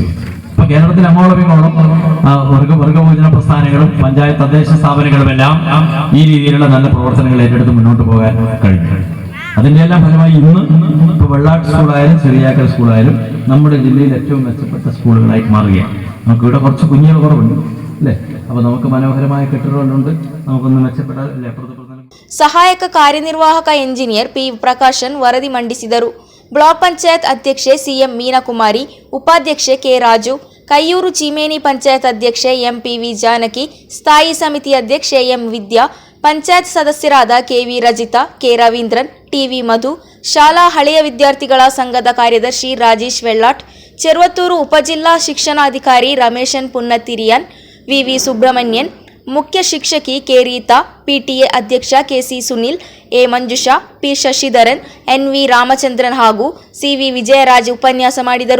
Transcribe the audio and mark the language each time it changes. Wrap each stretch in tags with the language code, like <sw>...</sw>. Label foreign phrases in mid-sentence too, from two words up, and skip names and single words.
<ml>ഇപ്പൊ കേരളത്തിൽ അങ്ങോളമിങ്ങോളം വർഗഭോജന പ്രസ്ഥാനങ്ങളും പഞ്ചായത്ത് തദ്ദേശ സ്ഥാപനങ്ങളും എല്ലാം ഈ രീതിയിലുള്ള നല്ല പ്രവർത്തനങ്ങൾ ഏറ്റെടുത്ത് മുന്നോട്ട് പോകാൻ കഴിഞ്ഞു. അതിന്റെ എല്ലാം ഫലമായി ഇന്ന് ഇപ്പൊ വെള്ളാട്ട് സ്കൂളായാലും ചെറിയാക്കൽ സ്കൂളായാലും നമ്മുടെ ജില്ലയിൽ ഏറ്റവും മെച്ചപ്പെട്ട സ്കൂളുകളായി മാറുകയാണ്. നമുക്ക് ഇവിടെ കുറച്ച് കുഞ്ഞുങ്ങൾ കുറവുണ്ട് അല്ലേ? അപ്പൊ നമുക്ക് മനോഹരമായ കെട്ടിടങ്ങളുണ്ട്. നമുക്കൊന്ന് മെച്ചപ്പെട്ട</ml> <kn>ಸಹಾಯಕ ಕಾರ್ಯನಿರ್ವಾಹಕ ಎಂಜಿನಿಯರ್ ಪಿ ಪ್ರಕಾಶನ್ ವರದಿ ಮಂಡಿಸಿದರು. ಬ್ಲಾಕ್ ಪಂಚಾಯತ್ ಅಧ್ಯಕ್ಷೆ ಸಿಎಂ ಮೀನಾಕುಮಾರಿ, ಉಪಾಧ್ಯಕ್ಷೆ ಕೆ ರಾಜು, ಕೈಯೂರು ಚೀಮೇನಿ ಪಂಚಾಯತ್ ಅಧ್ಯಕ್ಷೆ ಎಂಪಿವಿ ಜಾನಕಿ, ಸ್ಥಾಯಿ ಸಮಿತಿ ಅಧ್ಯಕ್ಷೆ ಎಂ ವಿದ್ಯಾ, ಪಂಚಾಯತ್ ಸದಸ್ಯರಾದ ಕೆವಿ ರಜಿತಾ, ಕೆ ರವೀಂದ್ರನ್, ಟಿವಿ ಮಧು, ಶಾಲಾ ಹಳೆಯ ವಿದ್ಯಾರ್ಥಿಗಳ ಸಂಘದ ಕಾರ್ಯದರ್ಶಿ ರಾಜೇಶ್ ವೆಳ್ಳಾಟ್, ಚೆರ್ವತ್ತೂರು ಉಪಜಿಲ್ಲಾ ಶಿಕ್ಷಣಾಧಿಕಾರಿ ರಮೇಶನ್ ಪುನ್ನತಿರಿಯನ್, ವಿವಿ ಸುಬ್ರಹ್ಮಣ್ಯನ್, ಮುಖ್ಯ ಶಿಕ್ಷಕಿ ಕೆ ರೀತಾ, ಪಿಟಿಎ ಅಧ್ಯಕ್ಷ ಕೆಸಿ ಸುನಿಲ್, ಎ ಮಂಜುಷಾ, ಪಿ ಶಶಿಧರನ್, ಎನ್ವಿ ರಾಮಚಂದ್ರನ್ ಹಾಗೂ ಸಿವಿ ವಿಜಯರಾಜ್ ಉಪನ್ಯಾಸ ಮಾಡಿದರು.</kn>